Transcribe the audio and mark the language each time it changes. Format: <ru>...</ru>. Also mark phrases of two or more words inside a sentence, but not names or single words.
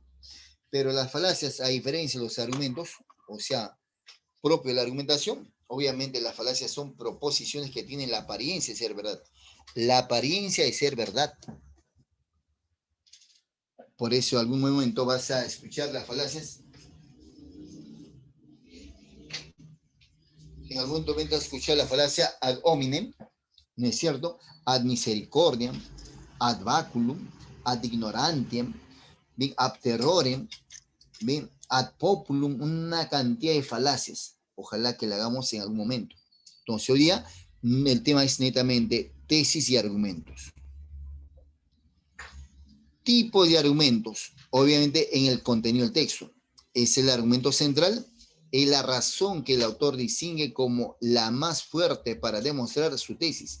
<es>Pero las falacias, a diferencia de los argumentos, o sea, propio de la argumentación, obviamente las falacias son proposiciones que tienen la apariencia de ser verdad. La apariencia de ser verdad. Por eso en algún momento vas a escuchar las falacias. En algún momento vas a escuchar la falacia</es> <la>ad hominem,</la> <es>¿no es cierto?</es> <la>Ad misericordiam, ad baculum, ad ignorantiam, ad terrorem, ad populum,</la> <es>una cantidad de falacias. Ojalá que la hagamos en algún momento. Entonces hoy día el tema es netamente tesis y argumentos. Tipo de argumentos, obviamente en el contenido del texto. Es el argumento central, es la razón que el autor distingue como la más fuerte para demostrar su tesis.</es>